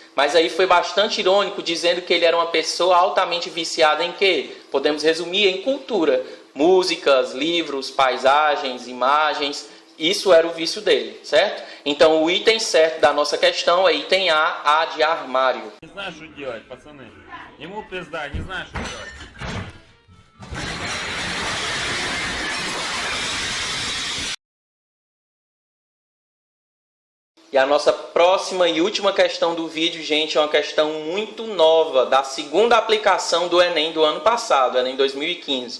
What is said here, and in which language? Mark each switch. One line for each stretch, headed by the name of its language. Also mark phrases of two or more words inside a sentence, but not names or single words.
Portuguese: Mas aí foi bastante irônico, dizendo que ele era uma pessoa altamente viciada em quê? Podemos resumir em cultura. Músicas, livros, paisagens, imagens. Isso era o vício dele, certo? Então o item certo da nossa questão é item A de armário.
Russian: Не знаю, что делать, пацаны. Ему пизда, не знаю, что делать.
Portuguese: E a nossa próxima e última questão do vídeo, gente, é uma questão muito nova, da segunda aplicação do Enem do ano passado, Enem 2015.